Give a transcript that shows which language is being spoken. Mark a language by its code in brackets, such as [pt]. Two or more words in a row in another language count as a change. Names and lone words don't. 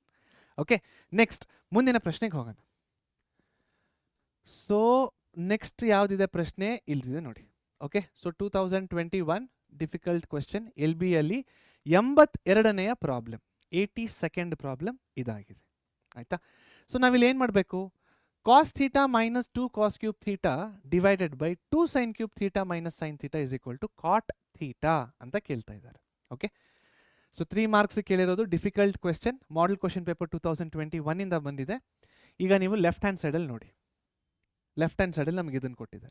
[en] okay, next [kn] ಮುಂದಿನ ಪ್ರಶ್ನೆಗೆ ಹೋಗೋಣ. [en] so next [kn] ಯಾವುದಿದೆ ಪ್ರಶ್ನೆ? ಇಲ್ದಿದೆ ನೋಡಿ. [en] okay, so [kn] 2021 [en] difficult question [kn] LBಯಲ್ಲಿ 82ನೇ ಪ್ರಾಬ್ಲಮ್, 82nd ಪ್ರಾಬ್ಲಮ್ ಇದಾಗಿದೆ, ಆಯಿತಾ? ಸೊ ನಾವಿಲ್ಲಿ ಏನು ಮಾಡಬೇಕು? [en] cos θ - 2 cos cube θ divided by 2 sin cube θ - sin θ is equal to cot θ [kn] ಅಂತ ಕೇಳ್ತಾ ಇದ್ದಾರೆ. [en] okay, so [kn] 3 ಮಾರ್ಕ್ಸ್ ಕೇಳಿರೋದು [en] difficult question, model question paper [kn] 2021 ಇಂದ ಬಂದಿದೆ. ಈಗ ನೀವು [en] left hand [kn] ಸೈಡಲ್ಲಿ ನೋಡಿ, [en] left hand [kn] ಸೈಡಲ್ಲಿ ನಮಗೆ ಇದನ್ನು ಕೊಟ್ಟಿದ್ದಾರೆ.